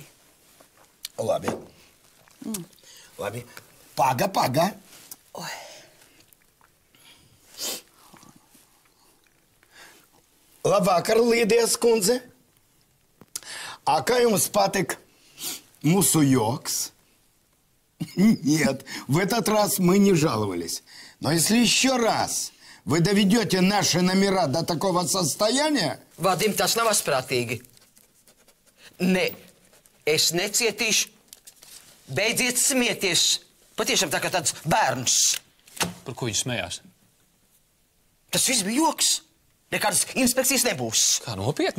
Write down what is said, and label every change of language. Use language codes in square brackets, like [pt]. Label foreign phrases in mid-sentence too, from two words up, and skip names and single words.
[lv] Labi. Labi. Paga. Oi. Labvakar, Līdijas kundze. A kā jums patīk mūsu joks? [ru] Нет, в этот раз мы не жаловались. Но если еще раз вы доведете наши номера до такого состояния... [lv] Vadim, tas nav asprātīgi. Nē, es necietīšu. Beidziet smieties. Patiešām tā kā tāds bērns. Par ko viņš smējās? Tas viss bija joks. Nekādas inspekcijas nebūs. Kā nopietni?